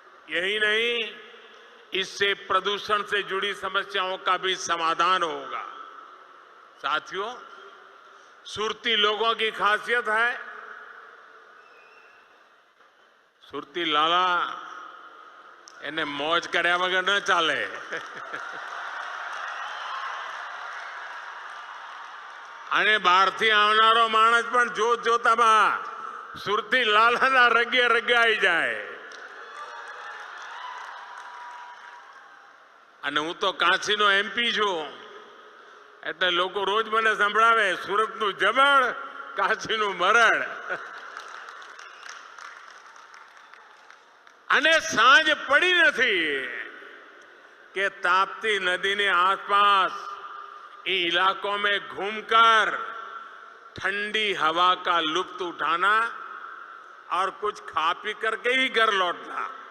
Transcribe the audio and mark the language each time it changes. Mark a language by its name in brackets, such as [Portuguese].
[Hindi] यही नहीं, इससे प्रदूषण से जुड़ी समस्याओं का भी समाधान होगा। साथियों, सुरती लोगों की खासियत है, सुरती लाला [Gujarati] એને મોજ કર્યા વગર ન ચાલે। અને બહારથી આવનારો માણસ પણ જોતામાં સુરતી લાલાના રગે રગાઈ જાય। અને હું તો કાશીનો એમપી છું, એટલે લોકો રોજ મને સંભળાવે સુરતનું જમણ, કાશીનું મરણ. અને સાંજ પડી નથી [Hindi] कि ताप्ती नदी ने आसपास इलाकों में घूमकर ठंडी हवा का लुत्फ उठाना और कुछ खा पी करके ही घर लौटना.